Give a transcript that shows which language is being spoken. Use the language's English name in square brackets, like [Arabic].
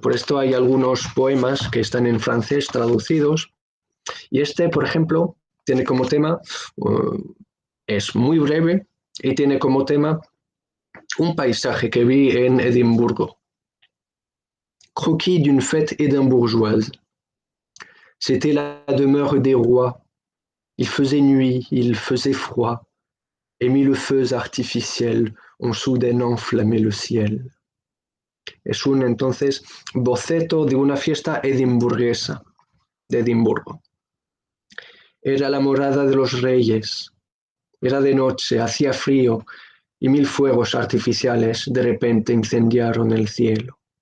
[Spanish] Por esto hay algunos poemas que están en francés traducidos, y este, por ejemplo, tiene como tema, es muy breve, y tiene como tema un paisaje que vi en Edimburgo. [French] Croquis d'une fête édimbourgeoise. C'était la demeure des rois. Il faisait nuit, il faisait froid, et mille feux artificiels ont soudain enflammé le ciel. [Spanish] Es un entonces boceto de una fiesta edimburguesa de Edimburgo. Era la morada de los reyes. Era de noche, hacía frío, y mil fuegos artificiales de repente incendiaron el cielo.